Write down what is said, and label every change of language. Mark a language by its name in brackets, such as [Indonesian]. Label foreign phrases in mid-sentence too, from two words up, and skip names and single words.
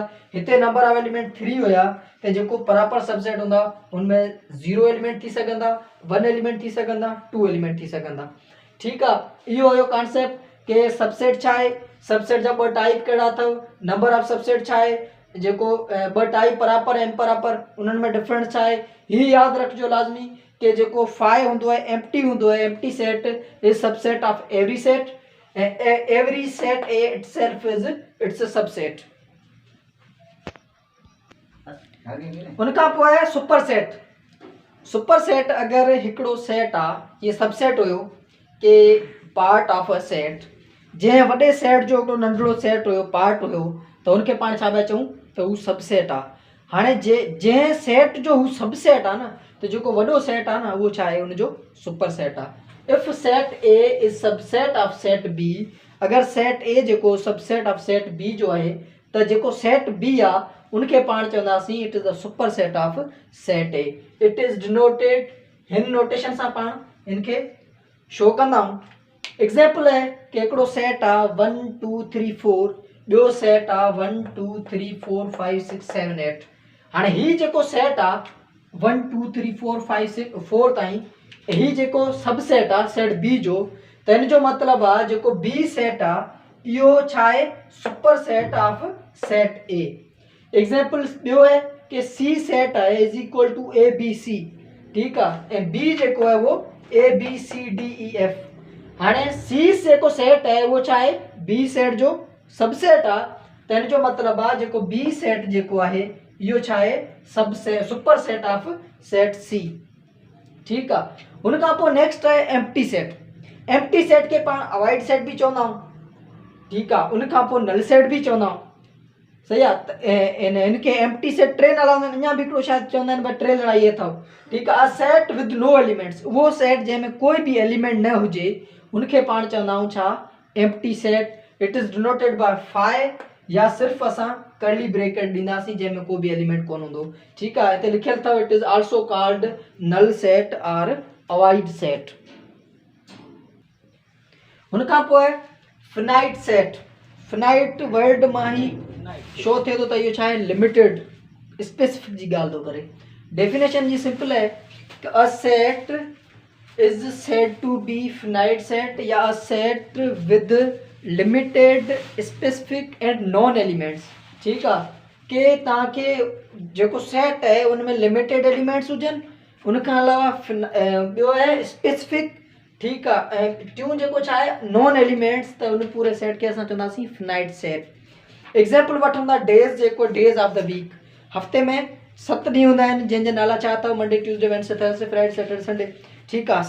[Sindhi] हिते [English] number of element [Sindhi] 3 हुया, त जेको परापर सबसेट हूंदा उनमें 0 एलिमेंट थी सघंदा, 1 एलिमेंट थी सघंदा, 2 एलिमेंट थी सघंदा। ठीकु आहे, इहो हुयो कॉन्सेप्ट कि सबसेट छा आहे, सबसेट जा 2 टाइप कहिड़ा अथव, [English] number of subset [Sindhi] छा आहे, जेको 2 टाइप परापर ऐं इम्परापर, उन्हनि में डिफरेंस छा आहे। हीउ यादि रखिजो लाज़मी कि जेको फाइ हूंदो आहे एम्प्टी हूंदो आहे, [English] empty set is subset of every set, ऐं every set itself is its a subset. [Sindhi] उनखां पोइ आहे [English] super set. super set [Sindhi] अगर हिकिड़ो सेट आहे, ये सबसेट हुयो के [English] part of a set, [Sindhi] जंहिं वॾे सेट जो हिकिड़ो नंढिड़ो सेट हुयो, पार्ट हुयो, त हुनखे पाण छा पिया चऊं त हू सबसेट आहे। हाणे जंहिं सेट जो हू सबसेट आहे न, त जेको वॾो सेट आहे न उहो छा आहे, हुनजो [English] super set [Sindhi] आहे। [English] if set A is subset of set B, [Sindhi] अगर सेट ए जेको सबसेट ऑफ सेट बी जो आहे, त जेको सेट बी आहे उनखे पाण चवंदासीं [English] it is the super set of set A. it is denoted [Sindhi] हिन नोटेशन सां पाण इनखे शो कंदा आहियूं। एग्जाम्पल है कि हिकिड़ो सेट आहे 1 2 3 4, ॿियो सेट आहे 1 2 3 4 5 6 7 8। हाणे ही जेको सेट आहे 1 2 3 4 5 6 4 ताईं, ही जेको सबसेट आहे सेट बी जो, त हिन जो मतिलबु आहे जेको बी सेट आहे इहो छा आहे, [English] super set of set A. [Sindhi] एग्जाम्पल ॿियो है कि सी सेट आहे [English] is equal to A B C, [Sindhi] ठीकु आहे, ऐं बी जेको आहे उहो ए बी सी डी ई एफ। हाणे सी जेको सेट आहे उहो छा आहे, बी सेट जो सबसेट आहे, त हिन जो मतिलबु आहे जेको बी सेट जेको आहे इहो छा आहे, [English] super set of set C, [Sindhi] ठीकु आहे। हुनखां पोइ नेक्स्ट आहे [English] empty set. empty set [Sindhi] खे पाण [English] a void set [Sindhi] बि चवंदा आहियूं, ठीकु आहे, उनखां पोइ [English] null set [Sindhi] बि चवंदा आहियूं, सही आहे। इनखे [English] empty set [Sindhi] टे नाला हूंदा आहिनि, अञा बि हिकिड़ो शायदि चवंदा आहिनि, टे नाला इहे अथव, ठीकु आहे। [English] set with no elements, [Sindhi] उहो सेट जंहिंमें कोई बि एलिमेंट न हुजे उनखे पाण चवंदा आहियूं छा, [English] empty set. it is denoted by phi, [Sindhi] या सिर्फ़ु असां [English] curly bracket [Sindhi] ॾींदासीं जंहिंमें को बि एलिमेंट कोन हूंदो, ठीकु आहे। हिते लिखियलु अथव [English] it is also called null set and a void set. [Sindhi] हुनखां पोइ [English] finite set. finite word [Sindhi] मां ई शो थिए थो त इहो छा आहे, [English] limited specific [Sindhi] जी ॻाल्हि थो करे। डेफिनेशन जी सिंपल है कि [English] a set is said to be finite set, or a set with limited specific and known elements, [Sindhi] ठीकु आहे। कि तव्हांखे जेको सेट आहे उनमें [English] limited elements [Sindhi] हुजनि, उनखां अलावा ॿियो आहे स्पेसिफिक, ठीकु आहे, ऐं टियों जेको छा आहे [English] known elements, [Sindhi] त उन पूरे सेट खे असां चवंदासीं [English] finite set. [Sindhi] एग्जाम्पल वठूं था डेज़, जेको [English] days of the week, [Sindhi] हफ़्ते में 7 ॾींहं हूंदा आहिनि, जंहिंजा नाला छा अथव, [English] Monday Tuesday Wednesday Thursday Friday Saturday Sunday, [Sindhi] ठीकु आहे।